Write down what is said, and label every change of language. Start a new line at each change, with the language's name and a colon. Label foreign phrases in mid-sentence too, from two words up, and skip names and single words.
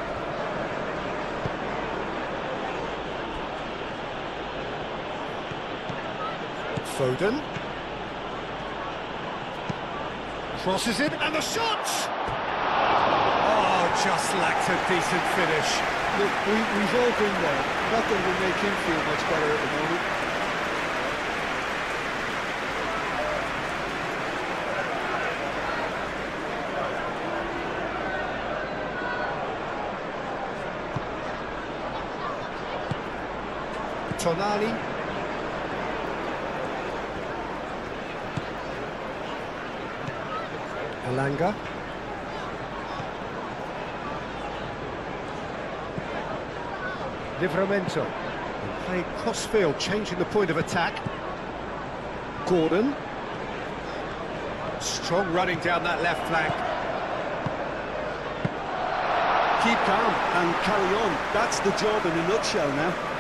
English: Foden. Crosses it, and the shot! Oh, just lacked a decent finish. Look, we've all been there. Nothing will make him feel much better at the moment. Tonali. Elanga. Livramento. And played cross-field, changing the point of attack. Gordon. Strong running down that left flank. Keep calm and carry on. That's the job in a nutshell now.